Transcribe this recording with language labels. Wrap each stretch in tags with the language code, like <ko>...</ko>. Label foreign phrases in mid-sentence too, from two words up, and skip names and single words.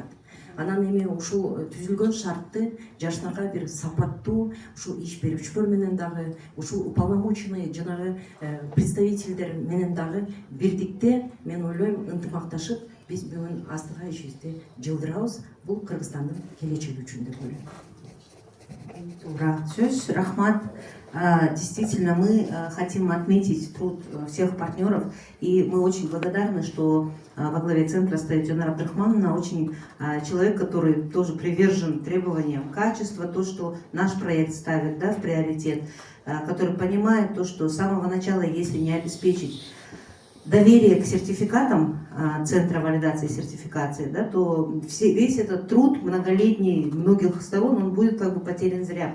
<ky>Анан эми ушул түзүлгөн шартты жаштарга бир сапаттуу ушул иш берүүчүлөр менен дагы ушул уполномоченный жанагы представительдер менен дагы бирдикте мен ойлойм ынтымакташып биз бүгүн астыга ишибизди жылдырабыз. Бул Кыргызстандын келечеги үчүн деп ойлойм. Туура сөз, рахмат.</ky> <ru>Действительно, мы хотим отметить труд всех партнеров, и мы очень благодарны, что во главе центра стоит Жанар Абдрахмановна, очень человек, который тоже привержен требованиям качества, то, что наш проект ставит, да, в приоритет, который понимает то, что с самого начала, если не обеспечить доверие к сертификатам Центра валидации и сертификации, да, то весь этот труд многолетний, многих сторон, он будет как бы потерян зря.</ru>